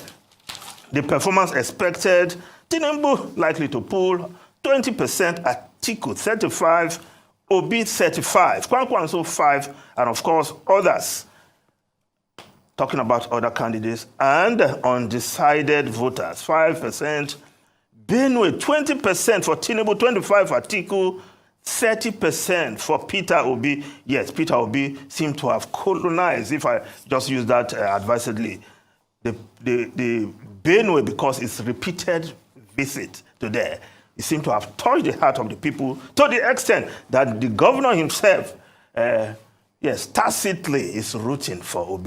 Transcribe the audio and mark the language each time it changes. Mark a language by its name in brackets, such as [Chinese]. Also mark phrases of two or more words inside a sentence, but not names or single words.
[English] The performance expected, Tinubu likely to pull 20%, Atiku 35%, Obi 35%, Kwankwanso 5%, and of course, others. Talking about other candidates and undecided voters, 5%. Benue, 20% for Tinubu, 25% for Atiku, 30% for Peter Obi. Yes, Peter Obi seemed to have colonized, if I just use that advisedly, the Benue, because it's repeated visit to there. It seemed to have touched the heart of the people to the extent that the governor himself, tacitly is rooting for Obi.